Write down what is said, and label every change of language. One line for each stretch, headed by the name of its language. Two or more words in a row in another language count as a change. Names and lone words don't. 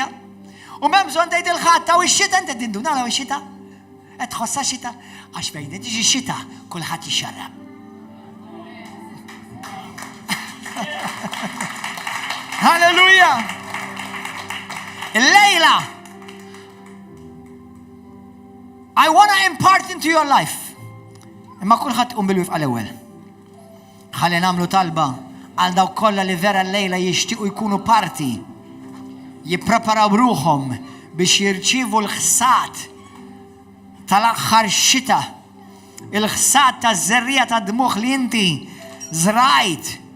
Maltese: U m'hemm bżonn tgħid il-ħadd taw ix-xita inti tinduna naraw ix-xita. Qed tħossha xita għax fejn tiġi x-xita kulħadd jixxarrab. Halleluja! Lejla,
English: I want to impart into your life.
Maltese: Imma kulħadd bil-wifqa l-ewwel. Ħalli nagħmlu talba għal dawk kollha li vera l-lejla jixtiequ jkunu parti, jippreparaw ruhom biex jirċievu l-ħsat tal-aħħar xita, il-ħsat taż-żerrija tad-dmuħ li inti żrajt.